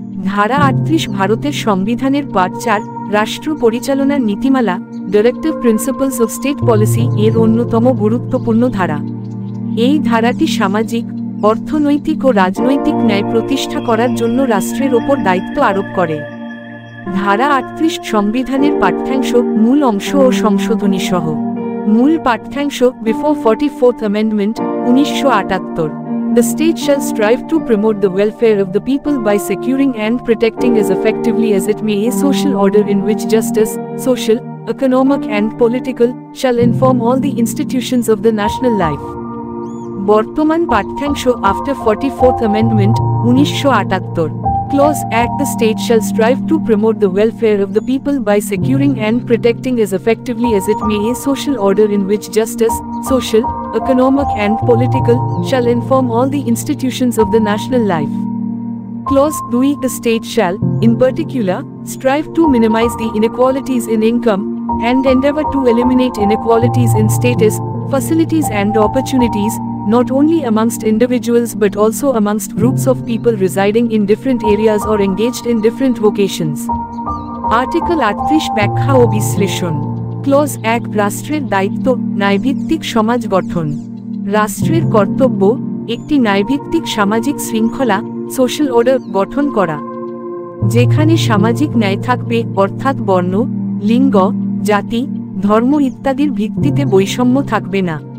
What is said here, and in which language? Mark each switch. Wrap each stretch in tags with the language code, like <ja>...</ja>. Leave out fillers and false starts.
<bn>ধারা 38 ভারতের সংবিধানের পার্ট 4 রাষ্ট্র পরিচালনার নীতিমালা directive principles of state policy এর অন্যতম গুরুত্বপূর্ণ ধারা। এই ধারাটি সামাজিক, অর্থনৈতিক ও রাজনৈতিক ন্যায় প্রতিষ্ঠা করার জন্য রাষ্ট্রের ওপর দায়িত্ব আরোপ করে। ধারা 38 সংবিধানের পাঠ্যাংশ, মূল অংশ ও সংশোধনী সহ। মূল পাঠ্যাংশ before</bn> <en>44th Amendment 1978 The state shall strive to promote the welfare of the people by securing and protecting as effectively as it may a social order in which justice, social, economic and political, shall inform all the institutions of the national life.</en> <bn>বর্তমান পাঠ্যাংশ</bn> <en>after 44th Amendment 1978 Clause Act The state shall strive to promote the welfare of the people by securing and protecting as effectively as it may a social order in which justice, social, economic and political, shall inform all the institutions of the national life. Clause 2 The state shall, in particular, strive to minimize the inequalities in income, and endeavor to eliminate inequalities in status, facilities and opportunities, not only amongst individuals but also amongst groups of people residing in different areas or engaged in different vocations.</en> <bn>Article 38 ব্যাখ্যা ও বিশ্লেষণ। Clause 1 রাষ্ট্রের দায়িত্ব, ন্যায়ভিত্তিক সমাজ গঠন। রাষ্ট্রের কর্তব্য একটি ন্যায়ভিত্তিক সামাজিক শৃঙ্খলা, সোশ্যাল অর্ডার গঠন করা, যেখানে সামাজিক ন্যায় থাকবে, অর্থাৎ বর্ণ, লিঙ্গ, জাতি, ধর্ম ইত্যাদির ভিত্তিতে বৈষম্য থাকবে না।</bn>